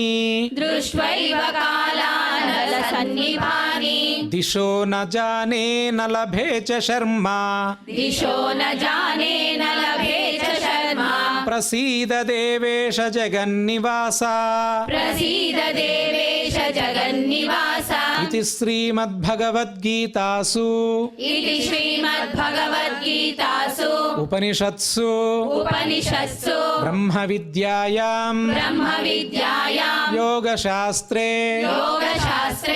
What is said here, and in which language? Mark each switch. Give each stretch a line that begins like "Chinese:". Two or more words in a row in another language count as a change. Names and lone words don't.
Sanskrit: దృష్ట్వైవ కాలానలసన్నిభాని దిశో న జానే న లభే చ శర్మా దిశో న జానే న లభే చ శర్మా ప్రసీద దేవేశ జగన్నివాస ప్రసీద దేవేశ जगन्निवास इति श्रीमद्भगवद्गीतासु इति श्रीमद्भगवद्गीतासु उपनिषत्सु उपनिषत्सु ब्रह्मविद्यायां ब्रह्मविद्यायां योगशास्त्रे योगशास्त्रे